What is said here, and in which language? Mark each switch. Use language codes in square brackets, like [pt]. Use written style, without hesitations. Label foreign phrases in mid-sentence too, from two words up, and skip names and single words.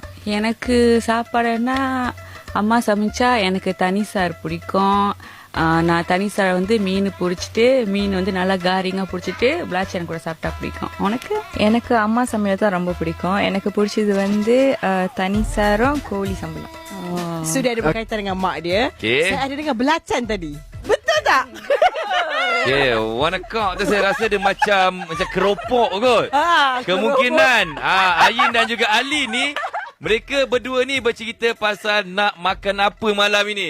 [ta] எனக்கு சாப்பாடுன்னா அம்மா சமைச்சா எனக்கு தனி சார் பிடிக்கும். நான் தனி சார் வந்து மீன் பிடிச்சிட்டு, மீன் வந்து நல்லா காரிங்கா பிடிச்சிட்டு பிளாச்சன் கூட சாப்பிட்டா பிடிக்கும். உனக்கு? எனக்கு அம்மா சமையல் தான் ரொம்ப பிடிக்கும். எனக்கு பிடிச்சது வந்து தனி சாரும் கோழி சம்பளம். [ms] Sudah ada berkaitan dengan mak dia. Saya ada dengan belacan tadi. Betul tak? Wanakkam. Saya rasa dia macam keropok kot. Kemungkinan Ayin dan juga Ali ni, mereka berdua ni bercerita pasal nak makan apa malam ini.